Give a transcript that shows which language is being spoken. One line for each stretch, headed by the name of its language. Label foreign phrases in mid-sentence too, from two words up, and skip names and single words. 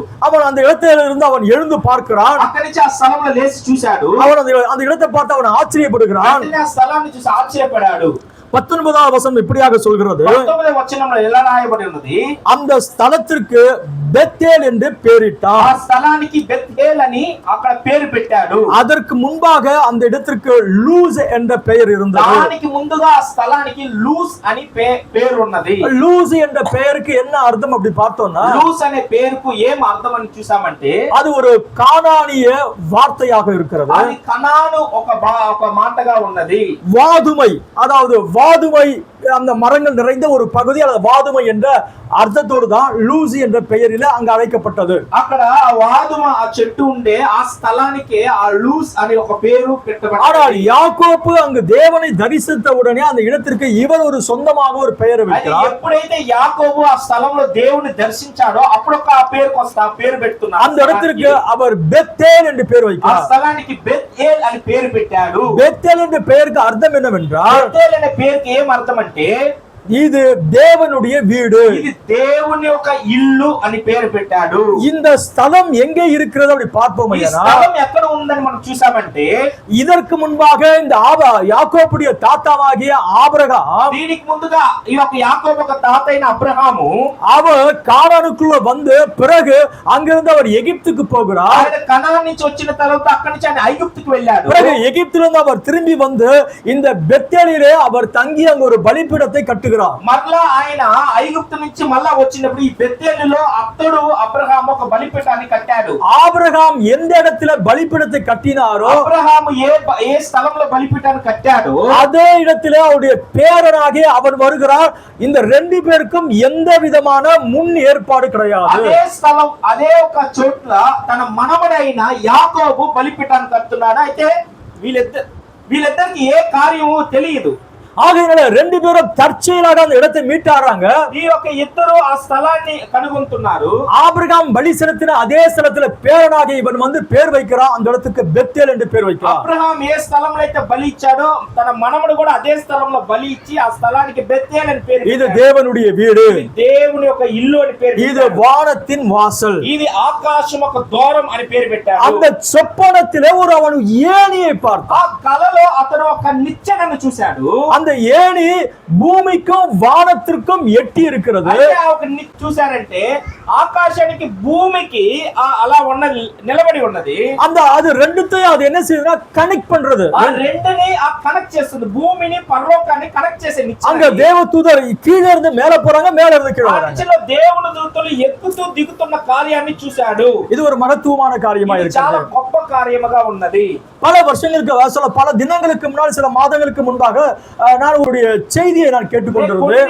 Tamil: அவன் அந்த இடத்துல இருந்து அவன் எழுந்து பார்க்கிறான்.
Telugu: అక్కడి నుంచి ఆ స్థలంలో లేచి చూశాడు.
Tamil: அவன் அந்த இடத்தை பார்த்து அவன் ஆச்சரியப்படுகிறான்.
Telugu: ఆ స్థలాన్ని చూసి ఆశ్చర్యపడాడు.
Tamil: 19வது வசனம் இப்படியாக சொல்கிறது.
Telugu: 19వ వచనంలో ఎలా రాయబడి ఉన్నది?
Tamil: அந்த ஸ்தலத்திற்கு பெத்தேல் என்று பெயரிட்டார்.
Telugu: ఆ స్థలానికి బెత్యేల్ అని అక్కడ పేరు పెట్టాడు.
Tamil: அதற்கு முன்பாக அந்த இடத்திற்கு லூஸ் என்ற பெயர் இருந்தது.
Telugu: దానికి ముందుగా ఆ స్థలానికి లూస్ అని పేరు ఉన్నది.
Tamil: லூஸ் என்ற பெயருக்கு என்ன அர்த்தம் அப்படி பார்த்தோம்னா,
Telugu: లూస్ అనే పేరుకు ఏం అర్థం అని చూసామంటే
Tamil: அது ஒரு கானானிய வார்த்தையாக இருக்கிறது.
Telugu: అది కనాను ఒక మాటగా ఉన్నది.
Tamil: வாதுமை, அதாவது வாதுமை அந்த மரங்கள் நிறைந்த ஒரு பகுதி, அல்லது வாதுமை என்ற అర్థతోడు தான் లూసి என்ற பெயரில் அங்கு அழைக்கப்பட்டது.
Telugu: అక్కడ వాదుమ ఆ చెట్టు ఉండే ఆ స్థలానికి ఆ లూస్ అనే ఒక పేరు పెట్టబడింది.
Tamil: ஆனால் யாக்கோபு அங்கு தேவனை தரிசித்த உடனே அந்த இடத்திற்கு இவர் ஒரு சொந்தமாக ஒரு பெயரை வைக்கிறார்.
Telugu: ఎప్పుడైతే యాకోబు ఆ స్థలంలో దేవుని దర్శించాడో అప్పుడు ఒక పేరు పెడుతున్నారు.
Tamil: அந்த இடத்திற்கு அவர் பெத்தேல் என்று பேர்
Telugu: ఆ
Tamil: வைக்கிறார்.
Telugu: స్థలానికి బెత్యేల్ అని పేరు పెట్టాడు.
Tamil: பெத்தேல் என்ற பெயருக்கு அர்த்தம் என்னவென்றால்,
Telugu: బెత్యేల్ అనే పేరుకి ఏం అర్థం అంటే
Tamil: இது தேவனுடைய வீடு,
Telugu: ఇది దేవుని యొక్క ఇల్లు అని పేరు పెట్టాడు.
Tamil: இந்த ஸ்தலம் எங்கே இருக்கிறது அப்படி பார்ப்போம்.
Telugu: ఈ స్థలం ఎక్కడ ఉందని మనం చూసామంటే
Tamil: இதற்கு முன்பாக இந்த யாக்கோபுடைய தாத்தாவாகிய ஆபிரகாம்,
Telugu: దీనికి ముందుగా ఈ యొక్క యాకోబు యొక్క తాత అయిన అబ్రహాము
Tamil: அவர் கானானுக்குள்ள வந்து பிறகு அங்கிருந்து அவர் எகிப்துக்கு போகிறார்.
Telugu: ఆయన కనాన్ నుంచి వచ్చిన తర్వాత అక్కడి నుంచి ఆయన ఐగుప్తుకు వెళ్ళాడు.
Tamil: பிறகு எகிப்திலிருந்து அவர் திரும்பி வந்து இந்த பெத்தேலிலே அவர் தங்கி அங்க ஒரு பலிபீடத்தை கட்டுகிறார். வருகிறார்.
Telugu: మరలా ఆయన ఐగుప్తు నుంచి మళ్ళా వచ్చినప్పుడు ఈ బెతేలులో అతడు అబ్రహాము ఒక బలిపీఠాన్ని కట్టాడు.
Tamil: ஆபிரகாம் எந்த இடத்துல பலிபீடத்தை கட்டினாரோ
Telugu: అబ్రహాము ఏ స్థలంలో బలిపీఠాన్ని కట్టాడు
Tamil: அதே இடத்திலே அவருடைய பேரனாகிய அவன் வருகிறார். இந்த ரெண்டு பேருக்கும் எந்த விதமான முன் ஏற்பாடு கிடையாது.
Telugu: అదే స్థలం అదే ఒక చోట్ల తన మనవడైన యాకోబు బలిపీఠాన్ని కడుతున్నాడు. అయితే వీళ్ళిద్దరికి ఏ కార్యము తెలియదు.
Tamil: ஆகையினால ரெண்டு பேரும் தற்செயலாக அந்த இடத்தை மீட்டாராங்க.
Telugu: ఈ యొక్క ఇద్దరు ఆ స్థలాన్ని కనుగొంటున్నారు.
Tamil: ஆபிரகாம் பலி செலுத்தின அதே ஸ்தலத்துல பேரனாக இவன் வந்து பேர் வைக்கிறான். அந்த இடத்துக்கு பெத்தேல் என்று பேர் வைக்கிறான்.
Telugu: అబ్రహాం ఏ స్థలంలో అయితే బలి ఇచ్చాడో తన మనవడు కూడా అదే స్థలంలో బలి ఇచ్చి ఆ స్థలానికి బెతేల్ అని పేరు.
Tamil: இது தேவனுடைய வீடு,
Telugu: దేవుని యొక్క ఇల్లు అని పేరు.
Tamil: இது வானத்தின் வாசல்,
Telugu: ఇది ఆకాశం ఒక ద్వారం అని పేరు పెట్టాడు.
Tamil: அந்த சொப்பனத்திலே ஒரு அவன் ஏணியை பார்த்தான்.
Telugu: ఆ కలలో అతను ఒక నిచ్చెనను చూశాడు.
Tamil: அந்த ஏணி பூமிக்கும் வானத்திற்கும் எட்டி இருக்கிறது.
Telugu: చూసారంటే ఆకాశానికి భూమికి అలా ఉన్నది, నిలబడి ఉన్నది.
Tamil: அந்த அது ரெண்டுத்தையும் அது என்ன செய்யுதுன்னா கனெக்ட் பண்றது.
Telugu: ఆ రెండుని కనెక్ట్ చేస్తుంది. భూమిని పరలోకాన్ని కనెక్ట్ చేసే నిచ్చెన.
Tamil: அங்க தேவதூதர் கீழே இருந்து மேல போறாங்க, மேல இருந்து கீழே வராங்க.
Telugu: దేవుని దూతలు ఎక్కుతూ దిగుతున్న కార్యాన్ని చూశాడు.
Tamil: இது ஒரு மகத்துவமான காரியமா இருக்கு.
Telugu: చాలా గొప్ప కార్యముగా ఉన్నది.
Tamil: பல வருஷங்களுக்கு சில பல தினங்களுக்கு முன்னால், சில மாதங்களுக்கு முன்பாக நான் ஒரு செய்தியை நான் கேட்டுக்கொண்டிருந்தேன்.